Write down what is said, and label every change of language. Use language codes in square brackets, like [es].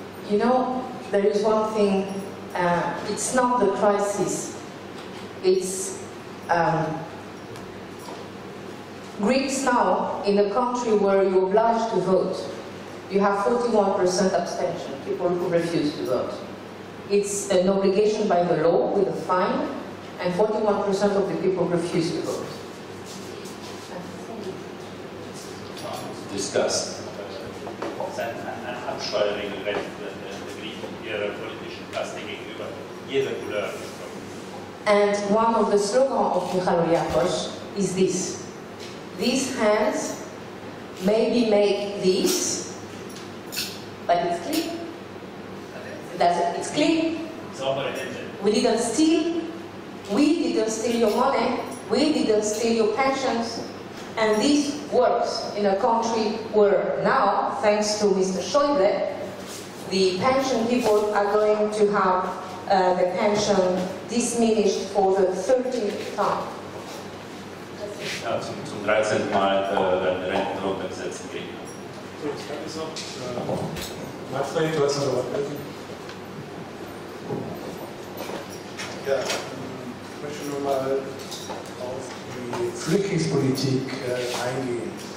[en] You know, there is one thing, it's not the crisis, it's Greeks now, in a country where you're obliged to vote, you have 41% abstention, people who refuse to vote. It's an obligation by the law with a fine, and 41% of the people refuse to vote. Disgust. [de] Das ist ein Absteuerregelrecht der Griechen ihrer politischen Klasse gegenüber jeder Couleur. [en] And one of the slogans of Michaloiakos is this: these hands maybe make this, but it's clean. It's clean. [de] Saubere Hände. [en] We didn't steal. We didn't steal your money. We didn't steal your pensions. And this works in a country where now, thanks to Mr. Schäuble, the pension people are going to have the pension diminished for the 13th time. [de] Ja, zum 13. Mal werden Renten runtergesetzt in Griechenland. So, ich kann es noch. Manfred, du hast noch was. Ja, ich möchte nur mal auf die Flüchtlingspolitik eingehen.